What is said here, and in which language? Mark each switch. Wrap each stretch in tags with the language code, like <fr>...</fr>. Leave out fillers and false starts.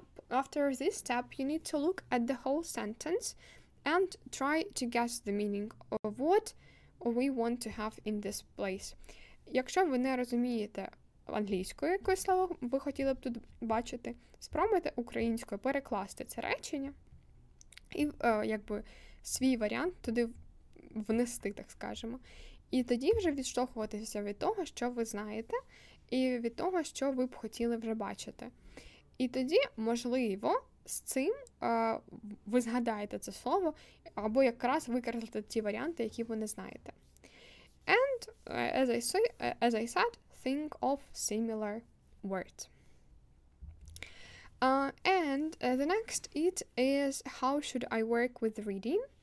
<en>After this step, you need to look at the whole sentence and try to guess the meaning of what we want to have in this place.</en> <uk>Якщо ви не розумієте англійською, яке слово ви хотіли б тут бачити, спробуйте українською перекласти це речення і свій варіант туди внести, так скажемо. І тоді вже відштовхуватися від того, що ви знаєте, і від того, що ви б хотіли вже бачити. І тоді, можливо, з цим ви згадаєте це слово, або якраз використаєте ті варіанти, які ви не знаєте.</uk> <en>And, as I said, think of similar words. And the next is how should I work with reading?</en>